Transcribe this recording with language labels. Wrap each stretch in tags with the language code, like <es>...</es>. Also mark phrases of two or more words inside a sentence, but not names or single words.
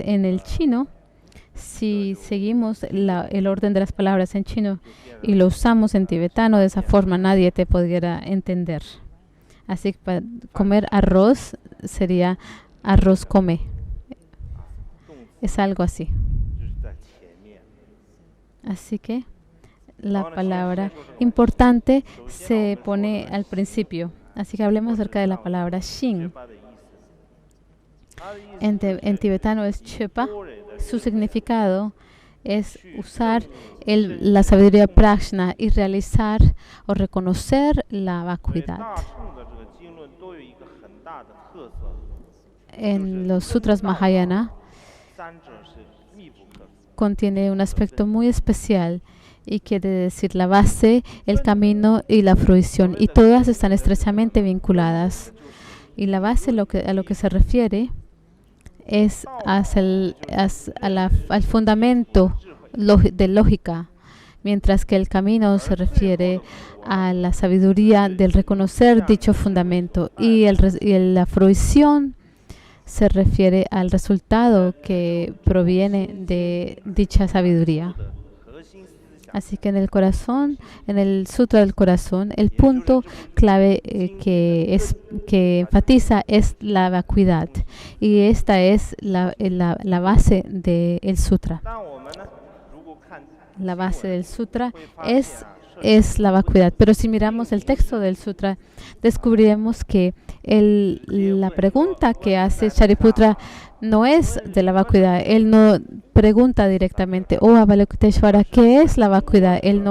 <es>En el chino, si seguimos el orden de las palabras en chino y lo usamos en tibetano, de esa forma nadie te pudiera entender. Así que para comer arroz sería arroz come. Es algo así.</es> <zh>就是在前面。</zh> <es>Así que la palabra importante se pone al principio. Así que hablemos acerca de la palabra Xing.</es> <zh>学法的意思，它的意思</zh> <es>En tibetano es Chepa.</es> <zh>多人的</zh> <es>Su significado es usar la sabiduría prajna y realizar o reconocer la</es> <zh>所以</zh> <es>vacuidad.</es> <zh>大乘的这个经论都有一个很大的特色，</zh> <es>En los sutras Mahayana</es> <zh>三者是密不可分。</zh> <es>contiene un aspecto muy especial y quiere decir la base, el camino y la fruición. Y todas están estrechamente vinculadas. Y la base a lo que se refiere es al fundamento de lógica, mientras que el camino se refiere a la sabiduría del reconocer dicho fundamento y la fruición se refiere al resultado que proviene de dicha sabiduría.</es> <zh>核心思想</zh> <es>Así que en el corazón, en el sutra del corazón, el punto clave que enfatiza es la vacuidad. Y esta es la base del sutra.</es> <zh>但我们呢，如果看</zh> <es>La base del sutra</es> <zh>会发现</zh> <es>es la vacuidad. Pero si miramos el texto del sutra, descubriremos que la pregunta que hace Shariputra no es de la vacuidad. Él no pregunta directamente, oh Avalokiteshvara, ¿qué es la vacuidad?</es>